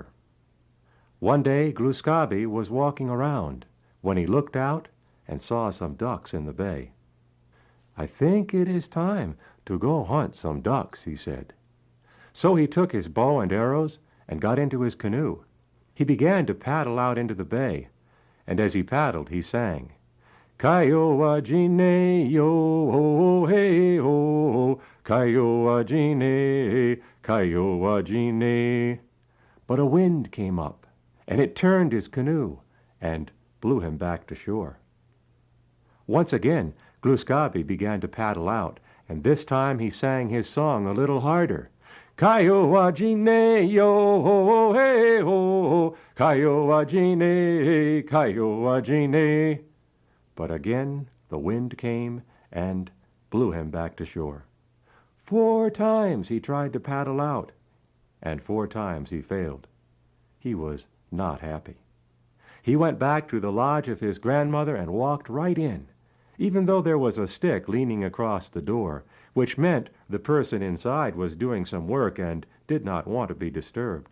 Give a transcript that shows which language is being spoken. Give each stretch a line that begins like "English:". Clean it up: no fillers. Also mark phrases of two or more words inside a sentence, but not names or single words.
English: One day, Glooskabe was walking around when he looked out and saw some ducks in the bay. "I think it is time to go hunt some ducks," he said. So he took his bow and arrows and got into his canoe. He began to paddle out into the bay, and as he paddled, he sang, "Kiowa jine yo ho hey ho, Kiowa jine, Kiowa jine." But a wind came up, and it turned his canoe and blew him back to shore. Once again, Glooskabe began to paddle out, and this time he sang his song a little harder. "Kiowa jine yo ho hey ho, Kiowa jine, Kiowa jine." But again the wind came and blew him back to shore. 4 times he tried to paddle out, and 4 times he failed. He was not happy. He went back to the lodge of his grandmother and walked right in, even though there was a stick leaning across the door, which meant the person inside was doing some work and did not want to be disturbed.